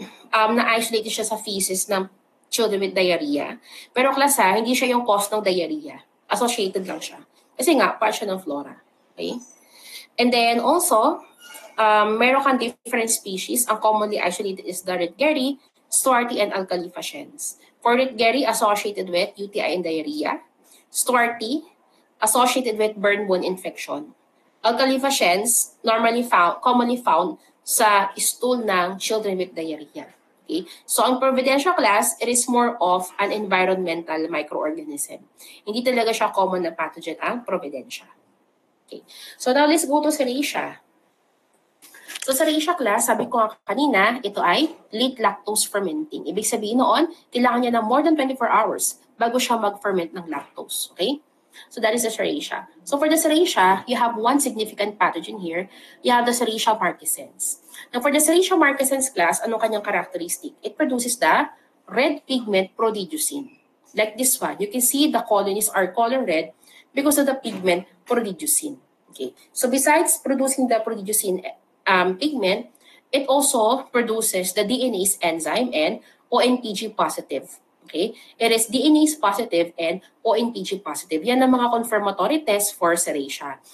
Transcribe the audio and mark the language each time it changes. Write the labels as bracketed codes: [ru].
[tl] Na-isolated siya sa feces ng children with diarrhea. Pero class ha, hindi siya yung cause ng diarrhea. Associated lang siya. Kasi nga, part siya ng flora. Okay? [en] And then also, [tl] meron kang different species. [en] Ang commonly isolated is the Rydgeri, Stuarti, and Alkali fasciens. For Rydgeri, associated with UTI and diarrhea. Stuarti, associated with burn wound infection. Alkali fasciens, commonly found sa stool ng children with diarrhea. Okay? So ang Providencia class, it is more of an environmental microorganism. [tl] Hindi talaga siya common na pathogen ang Providencia. Okay. [en] So now let's go to Serratia. [tl] So Serratia class, sabi ko kanina, ito ay late lactose fermenting. Ibig sabihin noon, kailangan niya ng more than 24 hours bago siya mag-ferment ng lactose. Okay? [en] So that is the Serratia. So for the Serratia, you have one significant pathogen here. You have the Serratia marcescens. Now for the Serratia marcescens class, ano kanyang characteristic? It produces the red pigment prodigiosin. Like this one, you can see the colonies are color red because of the pigment prodigiosin. Okay. So besides producing the prodigiosin pigment, it also produces the DNase enzyme and ONPG positive. Okay? It is DNase positive and ONPG positive. [tl] Yan ang mga confirmatory test for Serratia.